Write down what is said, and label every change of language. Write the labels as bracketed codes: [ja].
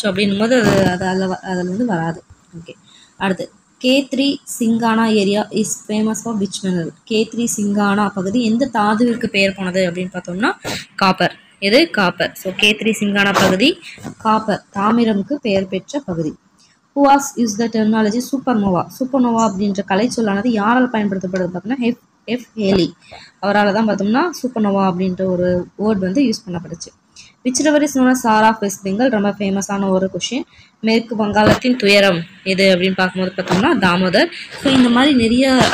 [ta] So அப்படின்னும் போது அதில் வந்து வராது. ஓகே, அடுத்து K3 சிங்கானா [en] Area is famous for which mineral? [ta] K3 சிங்கானா பகுதி எந்த தாதுவிற்கு பெயர் போனது அப்படின்னு பார்த்தோம்னா காப்பர். இது காப்பர். ஸோ K3 சிங்கானா பகுதி காப்பர், தாமிரமுக்கு பெயர் பெற்ற பகுதி. [en] Who has used the terminology supernova? [ta] Supernova அப்படின்ற கலை சொல்லானது யாரால் பயன்படுத்தப்படுது பார்த்தோம்னா எஃப் ஹேலி. அவரால் தான் பார்த்தோம்னா சூப்பர்னோவா அப்படின்ற ஒரு வேர்ட் வந்து use பண்ணப்படுச்சு. [en] Which river is known as sorrow of West Bengal? [ta] ரொம்ப ஃபேமஸான ஒரு கொஷின். மேற்கு வங்காளத்தின் துயரம் எது அப்படின்னு பார்க்கும்போது பார்த்தோம்னா தாமோதர். ஸோ இந்த மாதிரி நிறைய